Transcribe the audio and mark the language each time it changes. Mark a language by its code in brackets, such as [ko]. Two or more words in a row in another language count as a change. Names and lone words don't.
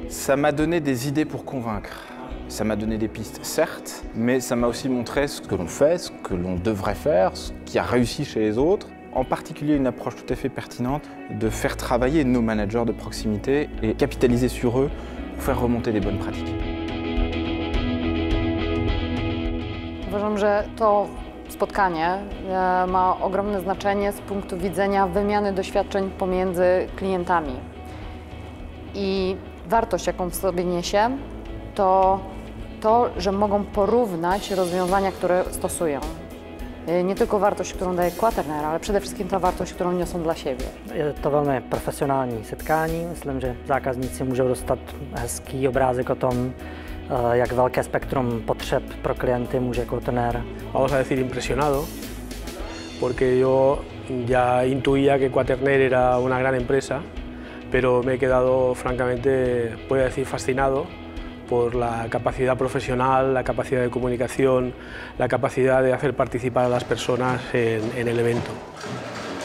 [fr] Ça m'a donné des idées pour convaincre. Ça m'a donné des pistes, certes, mais ça m'a aussi montré ce que l'on fait, ce que l'on devrait faire, ce qui a réussi chez les autres. En particulier, une approche tout à fait pertinente de faire travailler nos managers de proximité et capitaliser sur eux pour faire remonter les bonnes pratiques. [pl] Uważam, że to spotkanie ma ogromne znaczenie z punktu widzenia wymiany doświadczeń pomiędzy klientami. I wartość, jaką w sobie niesie, to to, że mogą porównać rozwiązania, które stosują. Nie tylko wartość, którą daje Quaternaire, ale przede wszystkim ta wartość, którą niosą dla siebie. [cs] Je to velmi profesionální setkání. Myslím, že zákazníci můžou dostat hezký obrázek o tom, jak velké spektrum potřeb pro klienty může Quaternaire. [es] Vamos a decir impresionado, porque yo ya intuía que Quaternaire era una gran empresa, pero me he quedado francamente, puedo decir, fascinado por la capacidad profesional, la capacidad de comunicación, la capacidad de hacer participar a las personas en el evento.